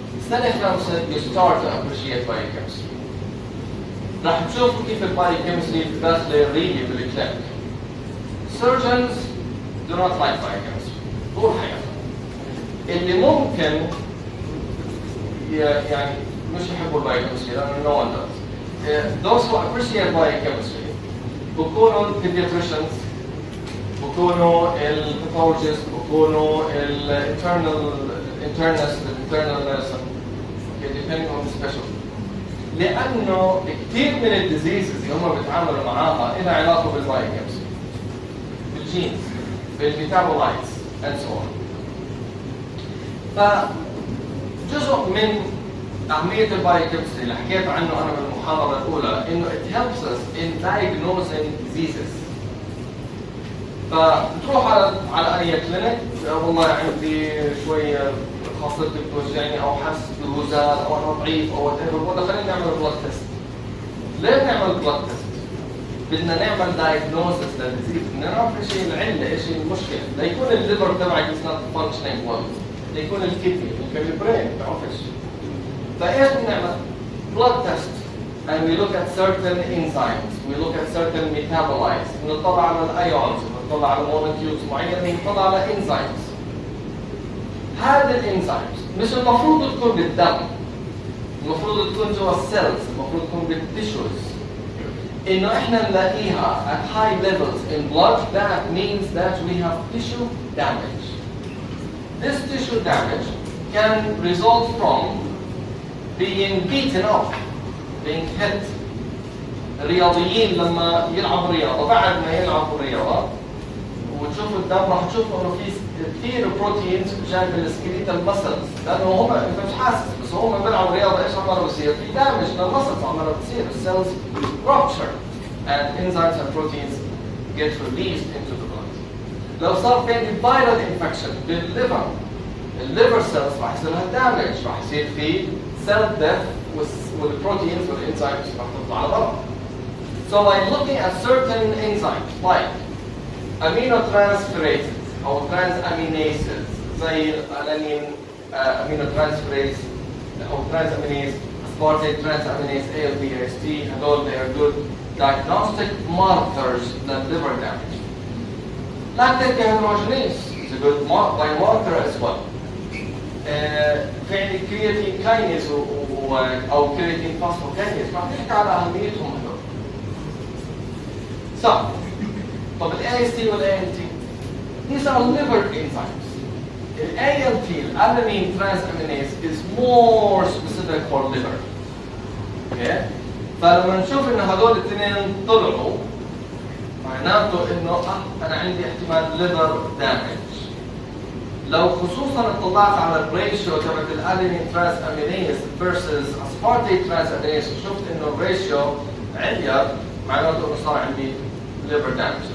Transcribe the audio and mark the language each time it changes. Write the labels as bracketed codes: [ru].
[ar] سنة خامسة [en] you start to appreciate biochemistry. [ar] راح تشوفوا كيف البايوكيمستري داخلة ريلي بالكلينيك. [en] Surgeons do not like biochemistry [ar] طول حياتهم. اللي ممكن يعني مش يحبوا البايوكيمستري لأنه [en] no one does. Those who appreciate biochemistry بكونوا pediatricians [ar] بكونوا الباثولوجيست بكونوا الانترنست [en] internal medicine depending on the specialty. [ar] لأنه كثير من الديزيزز اللي هم بيتعاملوا معاها لها علاقة بالبايوكيمستري بالجينز بالميتابولايتس and so on. فجزء من أهمية البايوكيمستري اللي حكيت عنه أنا بالمحاضرة الأولى إنه [en] it helps us in diagnosing diseases. [ar] فتروح على أي كلينيك والله عندي شوية خاصتي بتوجعني أو حاسس بهزال أو أنا ضعيف أو [en] whatever [ar] ولا خلينا نعمل بلاد تيست. ليه نعمل بلاد تيست؟ بدنا نعمل diagnosis للديزيز، بدنا نعرف إيش هي العلة، إيش هي المشكلة، ليكون الليفر تبعك [en] is not functioning well، [ar] ليكون الكدني، يمكن البرين، بتعرف إيش. فايش بنعمل؟ [en] blood test and we look at certain enzymes, we look at certain metabolites, [ar] بنطلع على الايونز، بنطلع على [en] molecules [ar] معينة، بنطلع على [en] enzymes. [ar] هذه الانزيمز مش المفروض تكون بالدم، المفروض تكون جوا السيلز، المفروض تكون بالتيشوز. إنه إحنا نلاقيها [en] at high levels in blood, that means that we have tissue damage. This tissue damage can result from being beaten up, being hit. [ar] الرياضيين لما يلعبوا رياضة، بعد ما يلعبوا رياضة وتشوفوا الدم راح تشوفوا إنه في كثير بروتينز جاي من السكيليتال مسلز، لأنه هم أنت مش حاسس بس هم بيلعبوا رياضة إيش عماله بصير؟ في دامج للمسلز عماله بتصير، السيلز [en] rupture and enzymes and proteins get released into the blood. [ar] لو صار في عندي viral infection بالليفر، الليفر سيلز راح يصير لها دامج، راح يصير في [en] cell death [ar] والبروتينز والانزيمز راح تطلع على برا. [en] So I'm looking at certain enzymes like aminotransferases [ar] أو [en] transaminases [ar] زي الألانين [en] aminotransferase أو transaminase, aspartate transaminase, ALT, AST, [ar] هذول [en] they are good diagnostic markers of liver damage. Lactate dehydrogenase is a good biomarker as well. [ar] في عندي creatine kinase أو creatine phosphokinase راح نحكي على أهميتهم هذول. [en] So, [ar] طب ال [en] AST [ar] وال [en] ALT these are liver enzymes. The ALT, alanine transaminase, is more specific for liver. Okay? [ar] فلما نشوف إن هذول الاثنين طلعوا معناته إنه أنا عندي احتمال liver damage. لو خصوصا اطلعت على الريشيو تبعت الالانين transaminase versus aspartate transaminase وشفت إنه الريشيو عالية معناته إنه صار عندي liver damage.